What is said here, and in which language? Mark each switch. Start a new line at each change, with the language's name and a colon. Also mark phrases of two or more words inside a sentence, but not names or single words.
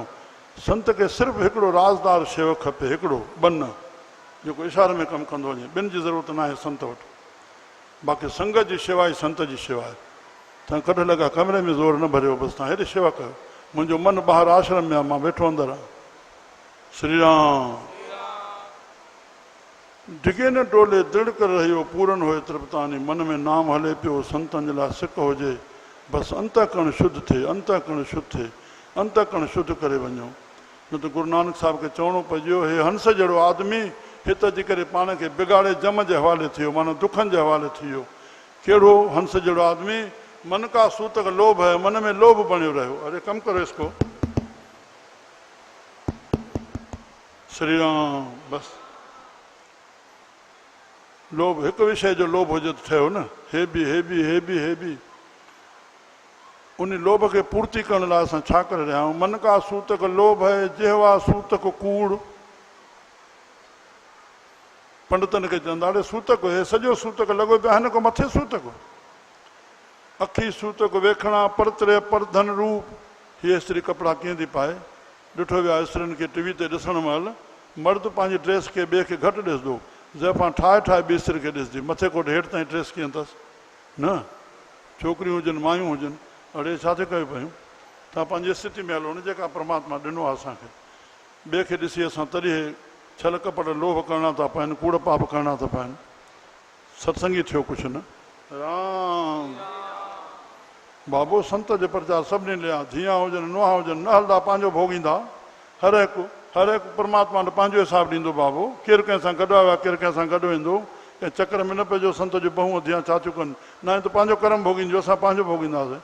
Sindhi: संत खे सिर्फ़ु हिकिड़ो राज़दार शेवक खपे, हिकिड़ो बन, जेको इशारे में कमु कंदो वञे, ॿिनि जी ज़रूरत न आहे संत वटि। बाक़ी संगत जी शेवा ई संत जी शेवा आहे। तव्हां कॾहिं लॻा कमरे में ज़ोर न भरियो, बसि तव्हां हेॾी शेवा कयो। मुंहिंजो मन ॿाहिरि आश्रम में आहे, मां वेठो अंदरि आहियां। श्री राम। डिगे न डोले दृढ़ कर रहियो, पूरन हुए तृप्तानी, मन में नाम हले पियो, संतनि जे लाइ सिक हुजे, बसि अंतःकरण शुद्ध थिए, अंतःकरण शुद्ध थिए, अंतःकरण शुद्ध करे वञो। न त गुरु नानक साहिब खे चवणो पइजो, हे हंस जहिड़ो आदमी हिते अची करे पाण खे बिगाड़े जम जे हवाले थी वियो, माना दुखनि जे हवाले थी वियो। कहिड़ो हंस जहिड़ो आदमी?
Punjabi: मन का सूतक लोभ है,
Sindhi: मन में लोभ बणियो रहियो। अरे कमु
Hindi: करो इसको।
Sindhi: श्री राम। बसि लोभ, हिकु विषय जो लोभ हुजे त ठहियो न, हे बि। उन लोभ खे पूर्ति करण लाइ असां छा करे रहिया आहियूं?
Punjabi: मन का सूतक लोभ है, जेहवा सूतक कूड़।
Sindhi: पंडितनि खे चवंदा, अड़े सूतक हे सॼो सूतक लॻो पियो आहे, हिन खां मथे सूतक।
Punjabi: अखी सूतक वेखणा, परतरे परधन रूप।
Sindhi: हीअ स्त्री कपिड़ा कीअं थी पाए? ॾिठो वियो आहे स्त्रियुनि खे टीवी ते ॾिसण महिल, मर्द पंहिंजी ड्रेस खे ॿिए खे घटि ॾिसंदो, ज़ाइफ़ां ठाहे ॿी स्त्री खे ॾिसंदी, मथे कोट हेठि ताईं ड्रेस कीअं अथसि न। छोकिरियूं हुजनि मायूं हुजनि, अड़े छा थी कयूं पियूं? तव्हां पंहिंजी स्थिति में हलो न, जेका परमात्मा ॾिनो आहे असांखे। ॿिए खे ॾिसी असां तॾहिं छल कपट लोभ करणा था पवनि, कूड़ पाप करणा था पवनि। सत्संगी थियो कुझु न। राम। बाबो संत जे प्रचार सभिनी लिया, धीअ हुजनि नुंहं हुजनि, न हलंदा पंहिंजो भोगींदा। हर हिकु परमात्मा ने पंहिंजो हिसाबु ॾींदो। बाबो केरु कंहिंसां गॾु आयो आहे, केरु कंहिंसां गॾु वेंदो। कंहिं चकर में न पइजो संत जो बहू धीअ छा थियूं कनि, न त पंहिंजो कर्म भोगींदो, असां पंहिंजो भोगींदासीं।